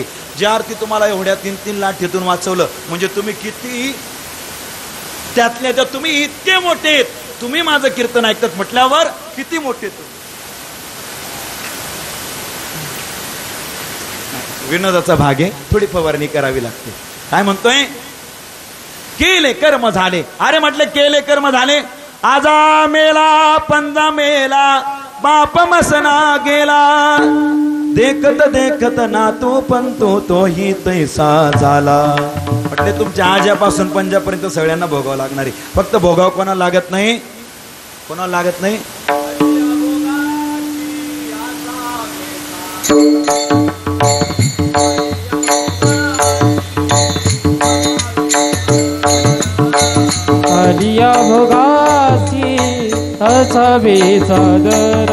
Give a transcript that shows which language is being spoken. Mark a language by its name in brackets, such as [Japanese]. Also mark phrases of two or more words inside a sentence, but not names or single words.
[Marathi] ज्या अर्थी तुम्हाला एवढ्या 3 लाटेतून वाचवलं म्हणजे तुम्ही किती त्यातल्या त्यात तुम्ही इतके मोठे आहेत. तुम्ही माझं कीर्तन ऐकतात म्हटल्यावर किती मोठे तुम्ही. विनोदाचा भाग आहे, थोडी फवारणी करावी लागते. काय म्हणतोय, केले कर्म झाले. अरे म्हटलं केले कर्म झाले. आजा मेला पंजा मेला बाप मसना गेला. देखत देखत नातू पण तोही तैसा झाला. म्हटले तुमच्या आज्यापासून पंजापर्यंत सगळ्यांना भोगावं लागणार आहे. फक्त भोगाव कोणाला लागत नाही, कोणाला लागत नाही. आलिया भोगासी असावे सादर.